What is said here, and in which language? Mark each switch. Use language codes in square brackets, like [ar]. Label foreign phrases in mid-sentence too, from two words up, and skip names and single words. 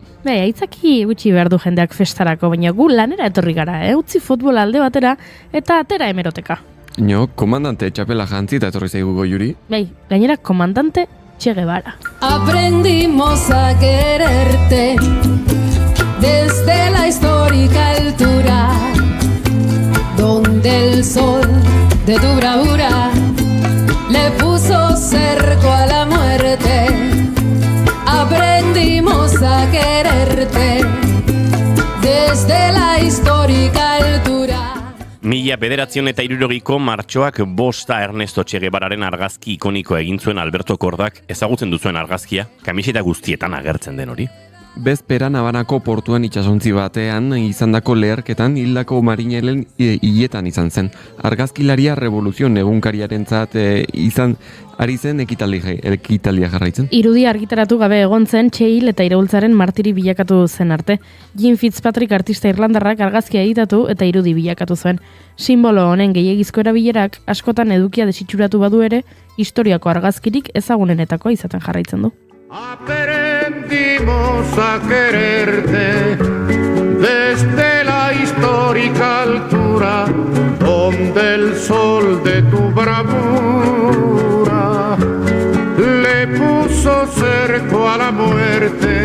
[eu] Aitzaki gutxi behar du jendeak festarako, baina gu lanera etorri gara, utzi futbola alde batera eta atera hemeroteka. Komandante txapela jantzi eta etorri zaigu Goiuri. Gainera komandante Che Guevara. [es] Aprendimos a quererte desde la histórica altura donde el sol de tu bravura le puso cerco a la muerte. Aprendimos a quererte desde la histórica altura. [eu] 1960ko martxoak bosta Ernesto Che Guevararen argazki ikoniko egin zuen Alberto Kordak. Ezagutzen duzuen argazkia, kamiseta guztietan agertzen den hori. Bezperan Habanako portuan itsasontzi batean izandako leherketan hildako marinelen hiletan izan zen. Argazkilaria revoluzion egunkariarentzat izan ari zen ekitalia jarraitzen. Irudi argitaratu gabe egon zen Che hil eta iraultzaren martiri bilakatu zen arte. Jim Fitzpatrick artista irlandarrak argazkia editatu eta irudi bilakatu zuen. Simbolo honen gehiegizko erabilerak askotan edukia desitxuratu badu ere, historiako argazkirik ezagunenetakoa izaten jarraitzen du. [es] Aprendimos a quererte desde la histórica altura donde el sol de tu bravura le puso cerco a la muerte.